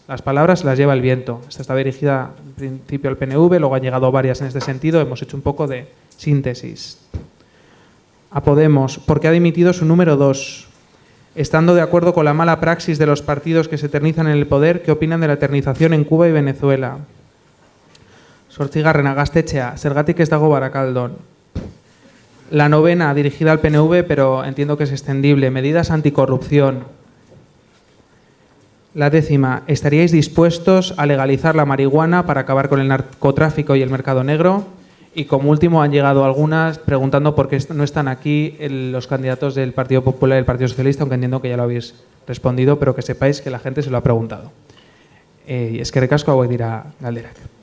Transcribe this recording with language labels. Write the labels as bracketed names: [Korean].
[Spanish] Las palabras las lleva el viento. Esta está dirigida en principio al PNV, luego han llegado varias en este sentido, hemos hecho un poco de síntesis. A Podemos, ¿por qué ha dimitido su número 2? Estando de acuerdo con la mala praxis de los partidos que se eternizan en el poder, ¿qué opinan de la eternización en Cuba y Venezuela? [Basque] Zortzigarrena, Gaztetxea, zergatik ez dago Barakaldon? [Spanish] La 9, dirigida al PNV, pero entiendo que es extendible. Medidas anticorrupción. La 10, ¿estaríais dispuestos a legalizar la marihuana para acabar con el narcotráfico y el mercado negro? Y como último han llegado algunas preguntando por qué no están aquí los candidatos del Partido Popular y del Partido Socialista, aunque entiendo que ya lo habéis respondido, pero que sepáis que la gente se lo ha preguntado. [Basque] Eskerrik asko hauek dira galderak.